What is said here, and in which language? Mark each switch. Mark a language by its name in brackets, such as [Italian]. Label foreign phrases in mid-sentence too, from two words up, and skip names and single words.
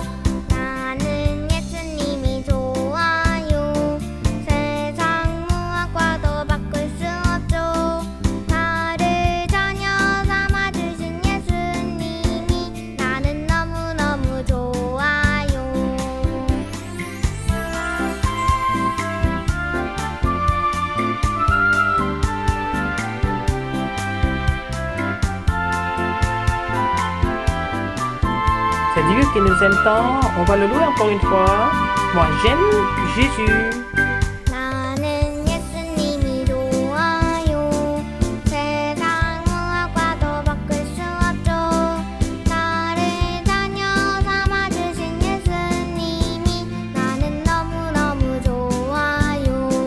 [Korean] 나는 예수님이 좋아요. 세상 무엇과도 바꿀 수 없죠. 나를 자녀 삼아주신 예수님이 나는 너무너무 좋아요. [French] C'est Dieu qui nous aime tant. On va le louer encore une fois. Moi, j'aime Jésus. [Korean] 나는 예수님이 좋아요. 세상 무엇과도 바꿀 수 없죠. 나를 자녀 삼아주신 예수님이 나는 너무너무 좋아요.